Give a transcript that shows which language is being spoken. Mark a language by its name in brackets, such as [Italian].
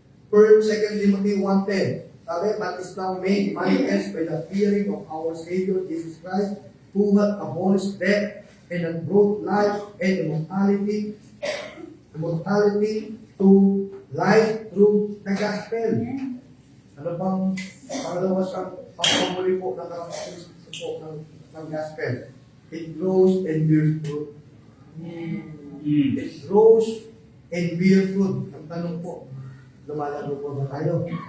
[English] 2 Timothy 1:10. Sabi, but is now made manifest by the appearing of our Savior Jesus Christ, who hath abolished death and hath brought life and immortality to life through the gospel. [Filipino] Ano bang pangalawa sa pagpamuli po ng karakteristik po ng gospel? [English] It grows and bears fruit. It grows and bears fruit. [Filipino] Ang tanong po, lumalago po ba tayo?